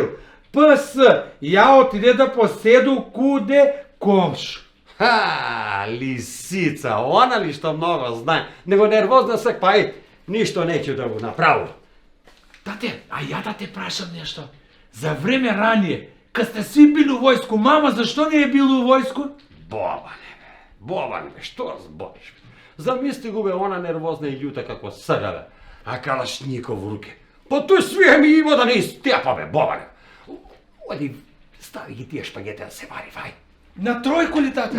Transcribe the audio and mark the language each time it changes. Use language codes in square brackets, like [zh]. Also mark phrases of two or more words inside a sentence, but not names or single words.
[sr] ПС, ја отиде да поседу куде комш. [mk] Ха, лисица, она ли што много знае. Него нервозна сек, па и ништо неќе да го направи. Тате, а ја да те прашам нешто. [sr] За време ранije, kad ste svi bili u vojsku, mama zašto nije bila u vojsku? [mk] Бобане, бе, што збориш? Замисли го бе, она нервозна и лjuta како сега, бе. [ru] А калашников в руке. [mk] Па тој свие ми има да не истепа, бе, Бобане. Оди, стави ги тие шпагете да се вари, вај. На тројку ли, тате?